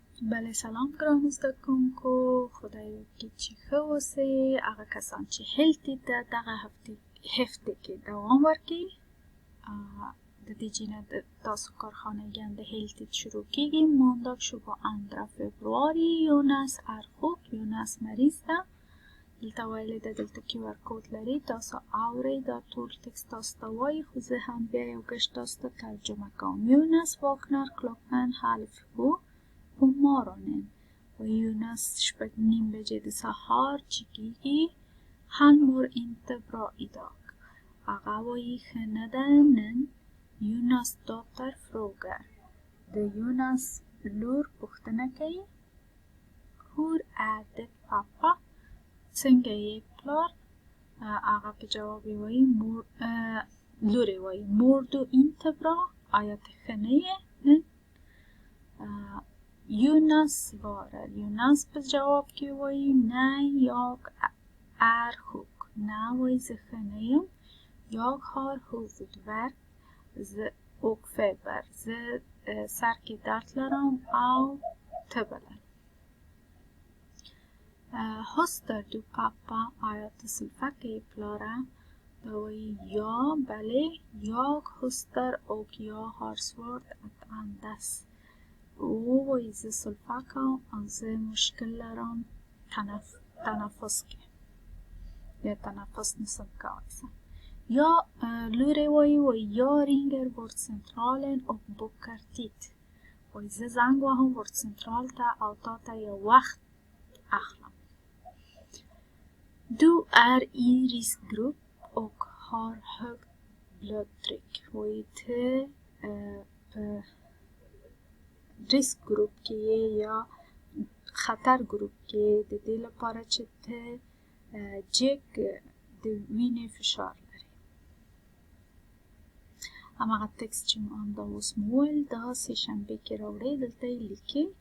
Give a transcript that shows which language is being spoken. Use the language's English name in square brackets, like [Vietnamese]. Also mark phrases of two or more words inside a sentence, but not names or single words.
[Pashto] بله سلام ګرانو زده کوونکو، خدای وکړي چې ښه اوسئ. هغه کسان چې هلتید ده دغه هفته کې دوام ورکړي. د دې جینه تاسو کارخانگیان د هلتید شروع کیږي. [Swedish] måndag 22 februari. Jonas är sjuk. [Pashto] Jonas مریض ده. دلته ویلې ده دلته QR کود لري، تاسو اورئ دا ټول ټکست تاسو ته وایي، خو زه هم بیا یو ګشت تاسو ته ترجمه کوم. [Swedish] Jonas vaknar klockan 6:30 på morgonen och Jonas 6:30 [Pashto] بجې د سهار چې کیږي. [Swedish] Han mår inte bra idag. [Pashto] هغه وایي ښه نه ده نن. [Swedish] Jonas dotter frågar. [Pashto] د یوناس لور پوښتنه کوي. [Swedish] Hur är det pappa? [Pashto] څنګه یې پلار؟ هغه په جواب یې وایي لور یې وایي [Swedish] mår du inte bra? [Pashto] آیا ته ښه نه یې نن؟ Jonas svarar. Jonas په جواب کې وایي [Swedish] nej jag är sjuk. [Pashto] نه وایي زه ښه نه یم. [Swedish] Jag har huvudvärk och feber. [Pashto] زه سر کې درد لرم او تبه لرم. [Swedish] Hostar du pappa? [Pashto] آیا ته سلفه کوې پلاره؟ دا وایي ja بله. [Swedish] Jag hostar och jag har svårt att andas. [Pashto] او وایي زه سلفه کوم او زه مشکل لرم تنفس کې، یا تنفس نشم کولی. یا لور یې وایي [Swedish] jag ringer vårdcentralen och bokar tid. [Pashto] وایي زه زنګ وهم vårdcentral ته او تا ته یو وخت اخلم. [Swedish] Du är i riskgrupp och har högt blodtryck. [Pashto] وایي ته په ریسک ګروپ کې یا خطر ګروپ کې د دې لپاره چې ته جګ د وینې فشار لري. هماغه تکست چې مو همدا اوس مو وویل دا سه شنبې کې راوړئ، دلته یې لیکئ.